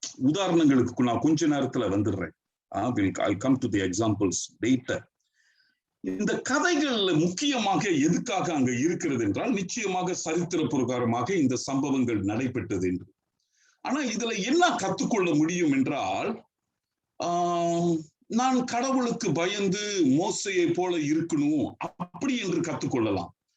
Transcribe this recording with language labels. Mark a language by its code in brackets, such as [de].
[ta] உதாரணங்களுக்கு நான் கொஞ்ச நேரத்துல வந்துடுறேன். [en] I'll come to the examples later. [ta] இந்த கதைகள்ல முக்கியமாக எதுக்காக அங்க இருக்கிறது என்றால், நிச்சயமாக சரித்திர பிரகாரமாக இந்த சம்பவங்கள் நடைபெற்றது என்று. ஆனா இதுல என்ன கத்துக்கொள்ள முடியும் என்றால், நான் கடவுளுக்கு பயந்து மோசையை போல இருக்கணும் அப்படி என்று கத்துக்கொள்ளலாம்.